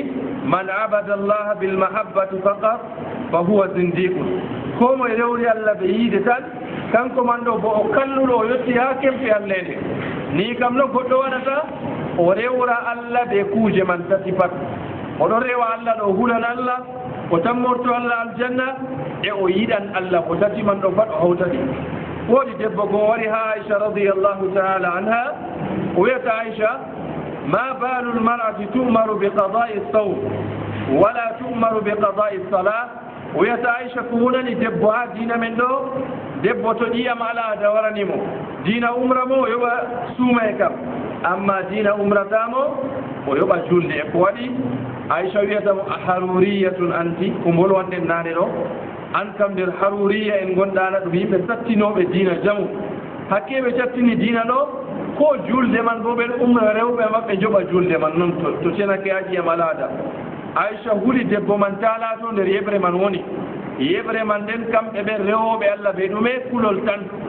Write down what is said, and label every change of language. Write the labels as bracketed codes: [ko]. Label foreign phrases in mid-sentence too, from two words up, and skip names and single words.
[ar] من عبد الله بالمحبة فقط فهو زنديق [ff] ko moye rewri Allah ɓe yiide tan kanko man ɗo bo o kalluɗo o yetti ha kempe allede ni kam no goɗɗo waɗata o rewra Allah ɓe kuuje man tati pat oɗo rewa Allah ɗo hulan Allah o tammorto Allah aljanna e o yiɗan Allah ko tati man ɗo pat o hawtati woodi debbo goo wari ha Aisha [ar] رضي الله تعالى عنها [ff] o wiyata Aisha [ar] ما بال المرأة تؤمر بقضاء الصوم ولا تؤمر بقضاء الصلاة [ff] o wiyata Aisha ko wonani debbo ha diina men ɗo debbo to ɗiyam ala ada waranimo diina umra mo o yoɓa suuma e kam amma diina umratamo o yoɓa julde e ko waɗi Aisha wiyatamo [ar] أحرورية أنت [ff] ko bolwanɗen naane ɗo an kam nder haruriya en gonɗana ɗum yimɓe sattinoɓe diina jamu hakkeɓe cattini diina ɗo ko julde man bo ɓen umra rewɓe maɓɓe joɓa julde man noon to tenake aƴiyam alaada Aisha huli debbo man taalato nder yeɓre man woni yeɓre man nden kamɓe ɓen rewoɓe Allah ɓe ɗume kulol tan